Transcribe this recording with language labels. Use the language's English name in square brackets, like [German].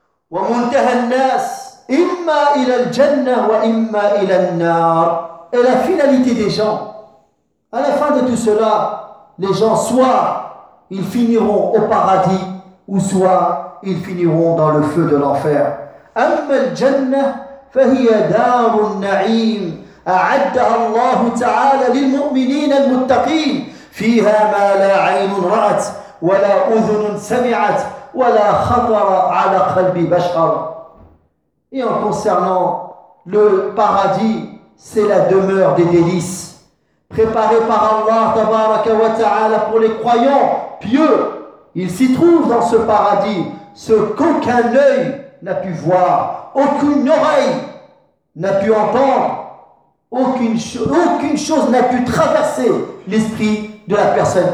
[Arabic] وَمُنْتَهَا النَّاسِ إِمَّا إِلَى الْجَنَّةِ وَإِمَّا إِلَى النَّارِ. [French] Et la finalité des gens, à la fin de tout cela, les gens soit ils finiront au paradis, ou soit ils finiront dans le feu de l'enfer. [Arabic] أما الجنة فهي دار النعيم أعدها الله تعالى للمؤمنين المتقين فيها ما لا عين رأت ولا أذن سمعت ولا خطر على قلب بشر. [French] Et en concernant le paradis, c'est la demeure des délices préparée par Allah [Arabic] تبارك وتعالى [French] pour les croyants pieux. Il s'y trouve dans ce paradis ce qu'aucun œil n'a pu voir, aucune oreille n'a pu entendre, aucune chose n'a pu traverser l'esprit de la personne.